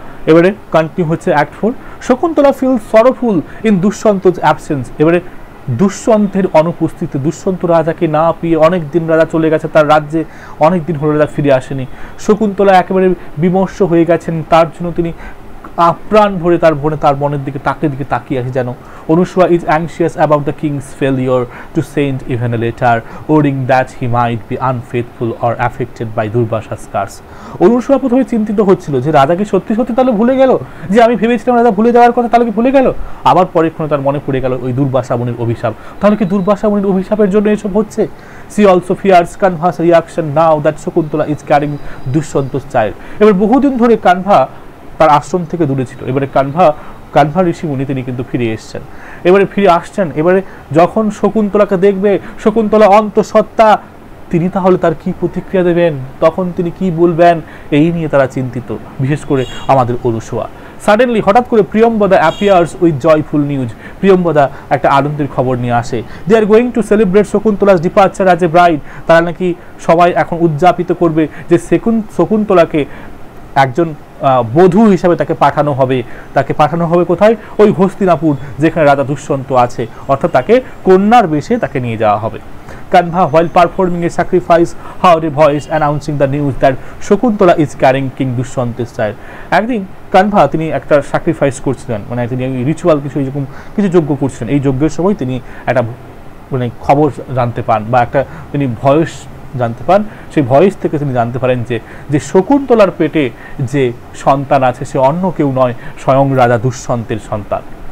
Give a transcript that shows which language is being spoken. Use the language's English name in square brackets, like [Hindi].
[Bangla] এবারে কন্টিনিউ হচ্ছে [English] Act 4। Shakuntala feel sorrowful in Dushyanta's absence. [Bangla] এবারে দুষ্যন্তের অনুপস্থিতি, দুষ্যন্ত রাজাকে না পেয়ে অনেক দিন রাজা চলে গেছে তার রাজ্যে, অনেক দিন হলো রাজা ফিরে আসেনি। শকুন্তলা একেবারে বিমর্ষ হয়ে গেছেন, তার জন্য তিনি প্রাণ ভরে তার মনের দিকে তাকিয়ে আছে যেন। [English] Anasuya is anxious about the king's failure to send even a letter, worrying that he might be unfaithful or affected by Durbasa's curse. [Bangla] Anusuya প্রথমে চিন্তিত হচ্ছিল যে রাজাকে সত্যি তাহলে ভুলে গেল, যে আমি ভেবেছিলাম রাজা ভুলে যাওয়ার কথা, তাহলে কি ভুলে গেল? আবার পরেক্ষণে তার মনে পড়ে গেল ওই দুর্বাসা মুনির অভিশাপ। তাহলে কি দুর্বাসা মুনির অভিশাপের জন্য এসব হচ্ছে? [English] She also fears Kanva's reaction now that Shakuntala is carrying Dushyanta's child. [Bangla] এবার বহুদিন ধরে কানভা তার আশ্রম থেকে দূরে ছিল, এবারে কানভা ঋষি মুনি তিনি কিন্তু ফিরে আসছেন। এবারে যখন শকুন্তলাকে দেখবে, শকুন্তলা অন্তঃসত্ত্বা, তিনি তাহলে তার কি প্রতিক্রিয়া দেবেন, তখন তিনি কি বলবেন, এই নিয়ে তারা চিন্তিত, বিশেষ করে আমাদের অনুসুয়া। [English] suddenly [Bangla] হঠাৎ করে প্রিয়ম্বদা [English] Appears with joyful news. [Bangla] প্রিয়ম্বদা একটা আনন্দের খবর নিয়ে আসে। [English] They are going to celebrate Shakuntala's departure as a bride. [Bangla] তারা নাকি সবাই এখন উদযাপিত করবে যে শকুন্তলাকে একজন বধূ হিসাবে তাকে পাঠানো হবে কোথায়? ওই হস্তিনাপুর, যেখানে রাজা দুষ্যন্ত আছে, অর্থাৎ তাকে কন্যার বেশে তাকে নিয়ে যাওয়া হবে। [English] Kanva, while performing a sacrifice, heard a voice announcing the news that Shakuntala is carrying King Dushyanta's child. [Bangla] একদিন কানভা তিনি একটা স্যাক্রিফাইস করছিলেন, মানে তিনি রিচুয়াল কিছু যজ্ঞ করছিলেন। এই যজ্ঞের সময় তিনি একটা খবর জানতে পান, বা তিনি ভয়েস জানতে পান। সেই ভয়েস থেকে তিনি জানতে পারেন যে শকুন্তলার পেটে যে সন্তান আছে সে অন্য কেউ নয়, স্বয়ং রাজা দুষ্যন্তের সন্তান।